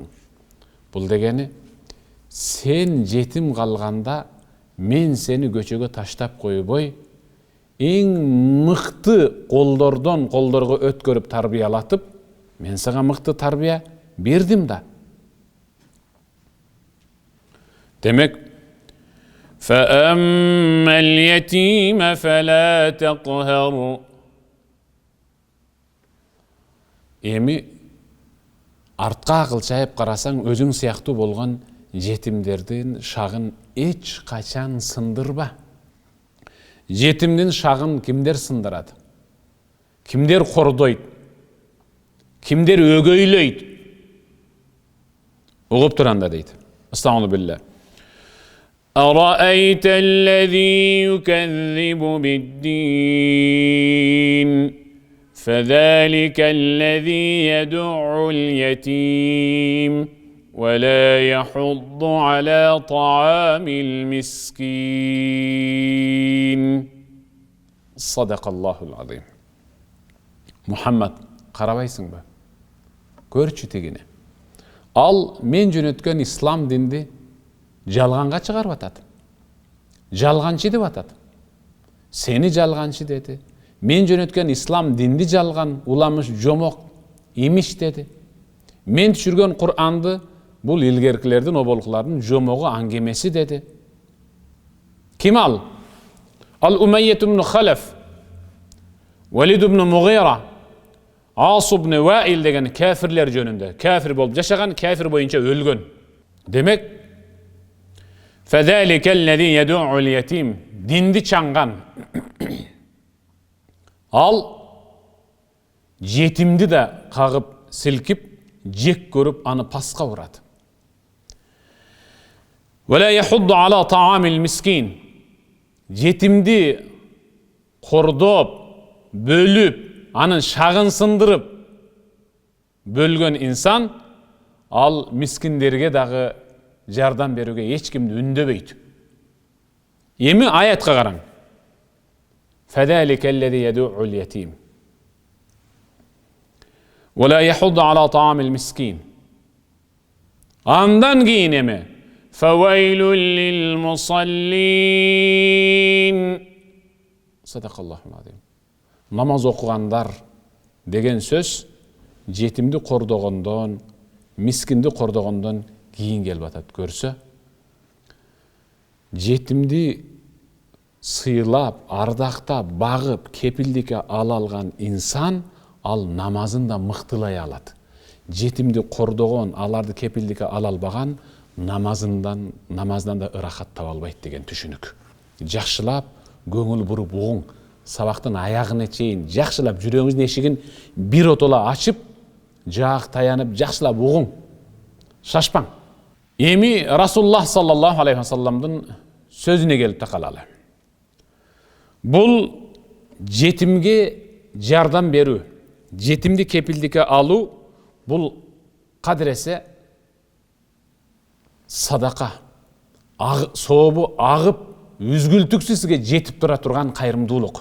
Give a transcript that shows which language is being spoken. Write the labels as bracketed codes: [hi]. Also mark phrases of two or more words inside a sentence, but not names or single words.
[ky] Бул дегени сен жетим калганда мен сени көчөгө таштап койбой, эң мыкты колдордон колдорго өткөрүп тарбиялатып, мен сага мыкты тарбия бердим да. Демек, [ar] فَأَمَّا الْيَتِيمَ فَلَا تَقْهَرُ. [ky] Эми артка кылчайып карасаң, өзүң сыяктуу болгон жетимдердин шагын эч качан сындырба. Жетимдин шагын кимдер сындырат? Кимдер кордойт? Кимдер өгөйлөйт? Угуп туранда дейт. [ar] أستغفر الله بالله. أَرَأَيْتَ الَّذِي يُكَذِّبُ بِالدِّينِ فَذَلِكَ الَّذِي يَدُعُّ الْيَتِيمَ وَلَا يَحُضُّ عَلَى طَعَامِ الْمِسْكِينِ. صدق الله العظيم. [ky] Мухаммед, карабайсың бе. Көрчү тегини. Ал мен жөнөткөн Ислам динди жалганга чыгарып атат. Жалганчы деп атат. Сени жалганчы деди. Мен жөнөткөн ислам динди жалган, уламыш, жомок, имиш деди. Мен түшүргөн Кур'анды бул илгеркилердин, оболуклардын жомогу, аңгемеси деди. Ким ал? Ал Умайят ibn Халаф, Валид ibn Мугира, Ас ibn Ваил деген кафирлер жөнүндө. Кафир болуп жашаган, кафир боюнча өлгөн. Демек, [ar] فَذَلِكَ الَّذِي يَدُعُّ الْيَتِيمِ. [ky] Динди танган. Al жетимди да кагып, силкип, жек көрүп, аны паска урат. [ar] وَلَا يَحُضُّ عَلَى طَعَامِ الْمِسْكِينِ. [ky] Жетимди кордоп, бөлүп, анын шагын сындырып бөлгөн инсан, ал мискиндерге дагы жардам берүүгө эч кимди үндөбөйт. Эми аятка караң. [ar] فَذَلِكَ الَّذِي يَدُعُّ الْيَتِيمَ وَلَا يَحُضُّ عَلَى طَعَامِ الْمِسْكِينِ. [ky] Андан кийин эми [ar] فَوَيْلٌ لِلْمُصَلِّينَ. صدق الله العظيم. [ky] Namaz окугандар деген сөз жетимди кордогондон, мискинди кордогондон кийин келип атат. Көрсө, жетимди сыйлап, ардактап, багып, кепилдикке ала алган инсан ал намазын да мыктылай алат. Жетимди кордогон, аларды кепилдикке ала албаган намаздан да ырахат таба албайт деген түшүнүк. Жакшылап, көңүл буруп угуң, сабактын аягына чейин жакшылап жүрөгүңүздүн эшигин бир отола ачып, жаак таянып, жакшылап угуң. Шашпаң. Эми [ar] رسول الله صلى الله عليه و [ky] салламдын сөзүнө келип такалалы. Бул жетимге жардам берүү, жетимди кепилдикке алуу, бул кадыресе садака, сообу агып, үзгүлтүксүз сизге жетип тура турган кайрымдуулук.